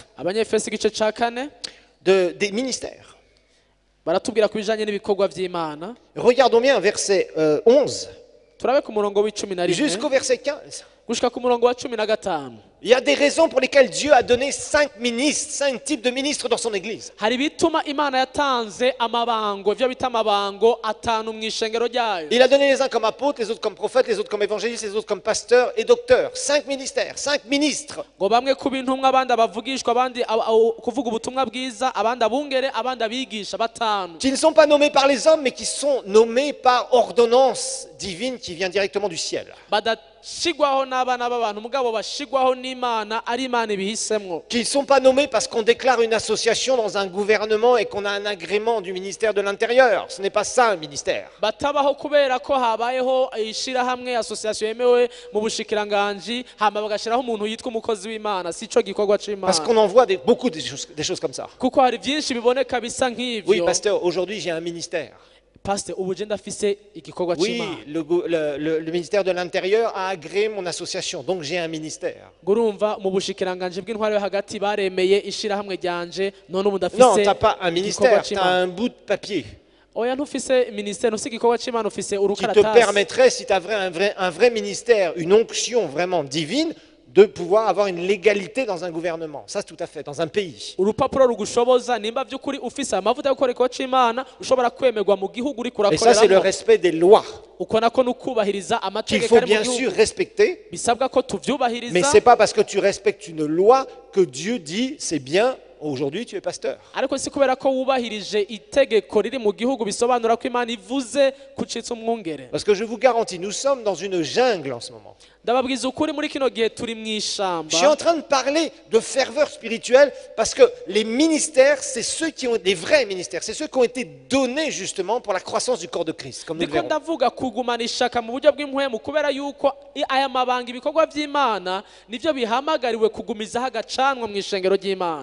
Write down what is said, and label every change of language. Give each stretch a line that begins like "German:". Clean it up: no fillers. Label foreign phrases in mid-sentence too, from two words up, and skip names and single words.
Rundi: abanyefesi igice cya 4
French: des ministères.
Rundi: baratubwira ku bijanye n'ibikorwa by'Imana.
French: Regardons bien verset 11
Rundi: turabe ku murongo w'icumi na rimwe
French: jusqu'au verset 15.
Rundi: gushika ku murongo wa 15.
French: Il y a des raisons pour lesquelles Dieu a donné 5 ministres, 5 types de ministres dans son église.
Rundi: hari bituma Imana yatanze amabango, ivyo bita amabango atanu mu ishengero ryayo.
French: Il a donné les uns comme apôtres, les autres comme prophètes, les autres comme évangélistes, les autres comme pasteurs et docteurs. 5 ministères, 5 ministres.
Rundi: ngo bamwe kuba intumwa, abandi abavugishwa, abandi kuvuga ubutumwa bwiza, abandi abungere, abandi abigisha, batanu.
French: Qui ne sont pas nommés par les hommes, mais qui sont nommés par ordonnance divine qui vient directement du ciel.
Rundi: badashigwaho n'abana b'abantu, mugabo bashigwaho n'Imana, ari Imana ibihisemwo.
French: Qui ne sont pas nommés parce qu'on déclare une association dans un gouvernement et qu'on a un agrément du ministère de l'Intérieur. Ce n'est pas ça un ministère.
Rundi: batabaho kubera ko habayeho ishirahamwe, association yemewe mu bushikiranganji, hama bagashiraho umuntu yitwa umukozi w'Imana. Sico gikorwa
French: Parce
Rundi: c'Imana,
French: qu'on en voit beaucoup des choses comme ça.
Rundi: kuko hari byinshi biboneka bisa
French: Oui,
Rundi: nk'ivyo.
French: pasteur, aujourd'hui j'ai un ministère.
Rundi: Pastor, ubu je ndafise igikorwa
French: Oui,
Rundi: c'Imana.
French: le ministère de l'Intérieur a agréé mon association, donc j'ai un ministère.
Rundi: Gurumva mu bushikiranganji bw'intwaro yo hagati baremeye ishirahamwe ryanje, none ubu
French: Non,
Rundi: ndafise
French: tu n'as pas un ministère,
Rundi: igikorwa
French: tu as
Rundi: c'Imana.
French: un bout de papier
Rundi: Oya ntufise ministère, ntufise igikorwa c'Imana, ufise
French: qui te
Rundi: urukaratasi.
French: permettrait, si tu as un vrai ministère, une onction vraiment divine, de pouvoir avoir une légalité dans un gouvernement. Ça, c'est tout à fait, dans un pays.
Rundi: urupapuro rugushoboza nimba by'ukuri ufise amavuta yo gukora igikorwa c'Imana, ushobora kwemerwa mu gihugu uri
French: Et ça, c'est le
Rundi: kurakoreramo.
French: respect des lois
Rundi: uko nako nukubahiriza
French: qu'il
Rundi: amategeko
French: faut
Rundi: ari mu
French: bien sûr
Rundi: gihugu,
French: respecter.
Rundi: bisabwa ko
French: Mais
Rundi: tuvyubahiriza.
French: ce n'est pas parce que tu respectes une loi que Dieu dit c'est bien, aujourd'hui tu es pasteur.
Rundi: ariko si kubera ko wubahirije itegeko riri mu gihugu bisobanura ko Imana ivuze kucitsa umwungere.
French: Parce que je vous garantis, nous sommes dans une jungle en ce moment.
Rundi: ndababwiza ukuri muri kino gihe turi mu
French: Je suis
Rundi: ishamba.
French: en train de parler de ferveur spirituelle parce que les ministères, c'est ceux qui ont des vrais ministères, c'est ceux qui ont été donnés justement pour la croissance du corps de Christ, comme nous le
Rundi: ndiko
French: verrons.
Rundi: ndavuga kugumana ishaka mu buryo bw'impwemu, kubera yuko aya mabanga, ibikorwa by'Imana nivyo bihamagariwe kugumizaho agacanwa mu ishengero ry'Imana.